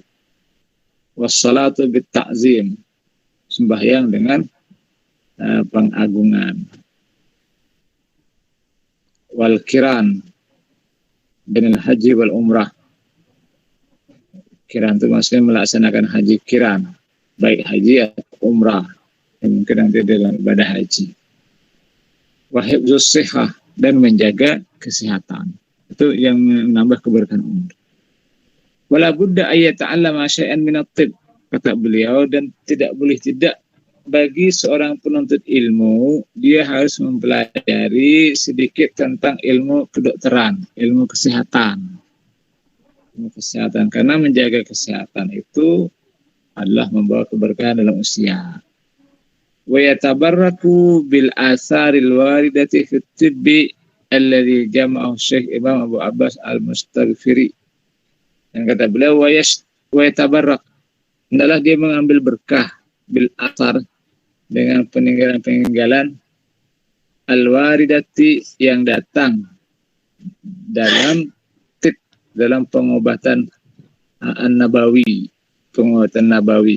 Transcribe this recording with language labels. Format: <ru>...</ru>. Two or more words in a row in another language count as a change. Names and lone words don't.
<ar>والصلاة بالتعظيم,</ar> <id>sembahyang dengan pengagungan.</id> <ar>والقران</ar> <id>dengan haji</id> <ar>والعمرة.</ar> <id>Kiran itu maksudnya melaksanakan haji kiran, baik haji atau umrah, yang mungkin nanti dalam ibadah haji.</id> <ar>وحفظ الصحة,</ar> <id>dan menjaga kesehatan. Itu yang menambah keberkahan umur.</id> <ar>ولا بد أن يتعلم شيئا من الطب,</ar> <id>kata beliau, dan tidak boleh tidak bagi seorang penuntut ilmu, dia harus mempelajari sedikit tentang ilmu kedokteran, ilmu kesehatan. Ilmu kesehatan, karena menjaga kesehatan itu adalah membawa keberkahan dalam usia.</id> <ar>ويتبرك بالآثار الواردة في الطب الذي جمعه Syekh Imam Abu Abbas Al-Mustaghfiri.</ar> <id>Dan kata beliau,</id> <ar>ويتبرك,</ar> <id>hendaklah dia mengambil berkah</id> <ar>بالآثار,</ar> <id>dengan peninggalan-peninggalan al-waridati, yang datang dalam dalam pengobatan an-nabawi, pengobatan nabawi.</id>